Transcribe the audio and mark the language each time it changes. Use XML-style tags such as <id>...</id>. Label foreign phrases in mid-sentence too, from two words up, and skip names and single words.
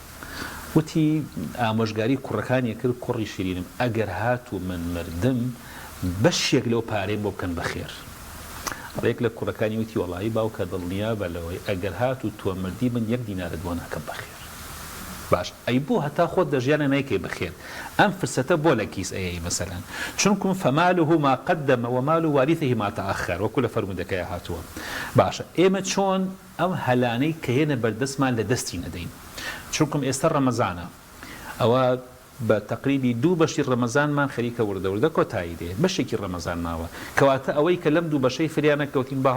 <ckb>وتی ئامۆژگاری کوڕەکانی کرد کوڕی شیرینم ئەگەر هاتوو من مردم بەشێک لەو پارەی بۆ بکەن بەخێر ڕێک لە کوڕەکانی وتی وەڵایی باوکە دڵنیا بە لەوەی ئەگەر هاتوو تۆ مردی من 1 دینارت بۆ ناکەم بەخێر باش ئەی بۆ هەتا خۆت دەژیانە نایکەی بەخێر ئەم فرسەتە بۆ لە کیس ئەیە مەسەلەن چونکم</ckb> <ar>فەماله ما قدم ومال وارثه ما تأخر</ar> <ckb>وەکو لە فەرمودەکەی هاتووە باشە ئێمە چۆن ئەم هەلانەی کە هێنە بەردەستمان لە دەستی نەدەین چونکم ئێستا ڕەمەزانە ئەوە بە تقریبی 2 بەشی ڕەمەزانمان خەریکە وردەوردە کۆتایی دێ بەشێکی ڕەمەزان ماوە کەواتە ئەوەی کە لەم 2 بەشەی فریانە کەوتین بە</ckb>